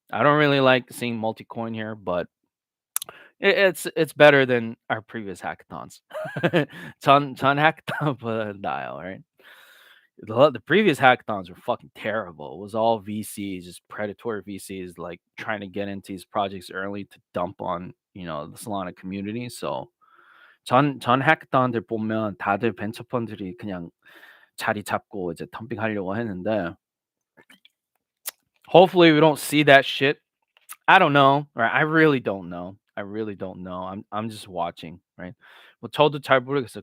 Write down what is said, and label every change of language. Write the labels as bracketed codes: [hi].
[en] I don't really like seeing multi-coin here, but it's better than our previous hackathons. [ko] 전 hackathon보다 나아요, right? [en] The previous hackathons were fucking terrible. It was all VCs, just predatory VCs, like trying to get into these projects early to dump on the Solana community. [ko] So 전 hackathon들 보면 다들 벤처 펀들이 그냥 자리 잡고 이제 덤핑하려고 했는데 [en] hopefully we don't see that shit. I don't know, right? I really don't know. I really don't know. I'm just watching, right? [ko] 뭐 저도 잘 모르겠어요.